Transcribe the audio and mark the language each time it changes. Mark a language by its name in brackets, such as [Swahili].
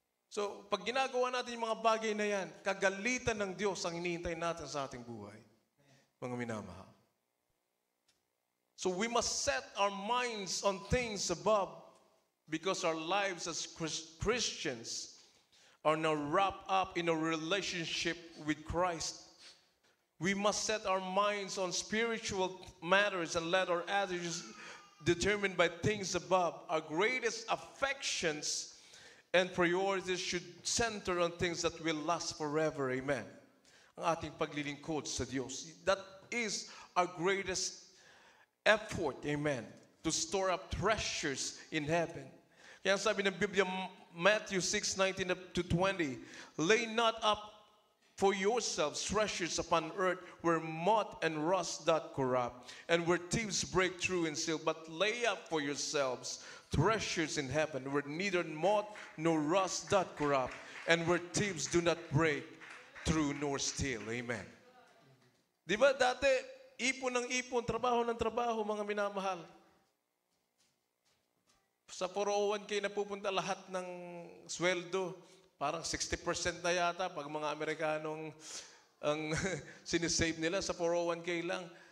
[Filipino] So, pag ginagawa natin yung mga bagay na yan, kagalitan ng Diyos ang hinihintay natin sa ating buhay. Mga minamahal. [English] So, we must set our minds on things above because our lives as Christians are now wrapped up in a relationship with Christ. We must set our minds on spiritual matters and let our attitudes determined by things above. Our greatest affections and priorities should center on things that will last forever. Amen. [Filipino] Ang ating paglilingkod sa Diyos. [English] That is our greatest effort. [Filipino] Amen. [English] To store up treasures in heaven. [Filipino] Kaya sabi ng Biblia, [English] Matthew 6:19 up to 20, lay not up for yourselves treasures upon earth where moth and rust doth corrupt, and where thieves break through and steal. But lay up for yourselves treasures in heaven where neither moth nor rust doth corrupt, and where thieves do not break through nor steal. Amen. [Filipino] Di ba dati, ipon ng ipon, trabaho ng trabaho, mga minamahal. Sa 401k na pupunta lahat ng sweldo. Parang 60% na yata pag mga Amerikanong ang sinisave nila sa 401k lang.